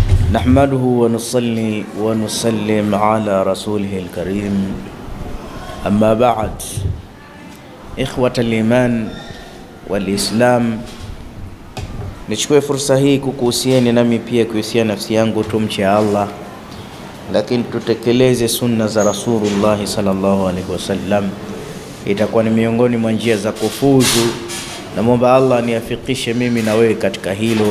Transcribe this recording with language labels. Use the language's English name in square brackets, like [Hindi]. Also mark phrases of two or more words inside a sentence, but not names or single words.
[Arabic] نحمده ونصلي ونسلم على رسوله الكريم أما بعد إخوة الإيمان والإسلام [Swahili] nichukue fursa hii kukuhusieni nami pia kuhusia nafsi yangu tumche Allah, lakini tutekeleze sunna za Rasulullah [Arabic] صلى الله عليه وسلم. [Swahili] Itakuwa ni miongoni mwa njia za kufuzu, na muomba Allah niafikishe mimi na wewe katika hilo.